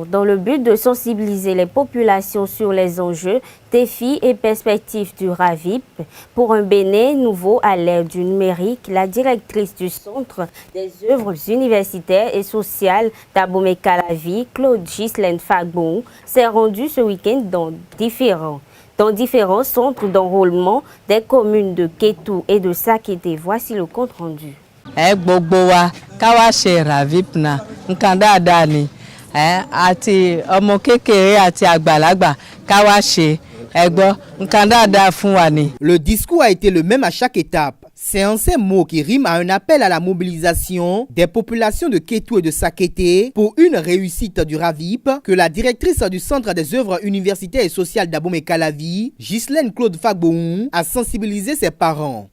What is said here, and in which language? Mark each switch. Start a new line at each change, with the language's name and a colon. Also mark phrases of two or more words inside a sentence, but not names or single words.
French: Dans le but de sensibiliser les populations sur les enjeux, défis et perspectives du RAVIP, pour un Bénin nouveau à l'ère du numérique, la directrice du Centre des œuvres universitaires et sociales d'Abomey-Calavi, Claude Ghislaine Fagbon, s'est rendue ce week-end dans différents centres d'enrôlement des communes de Kétou et de Sakété. Voici le compte rendu.
Yoruba: Gbogbowa káwá ṣe RAVIP na nǹkan dáadáa ni àti ọmọ kékeré àti àgbàlagbà káwá ṣe ẹgbọ́ nǹkan dáadáa fún wa ni.
French: Le discours a été le même à chaque étape. C'est en ces mots qui riment à un appel à la mobilisation des populations de Kétou et de Sakété pour une réussite du RAVIP que la directrice du Centre des œuvres universitaires et sociales d'Abomey-Calavi, Ghislaine Claude Fagbon, a sensibilisé ses parents.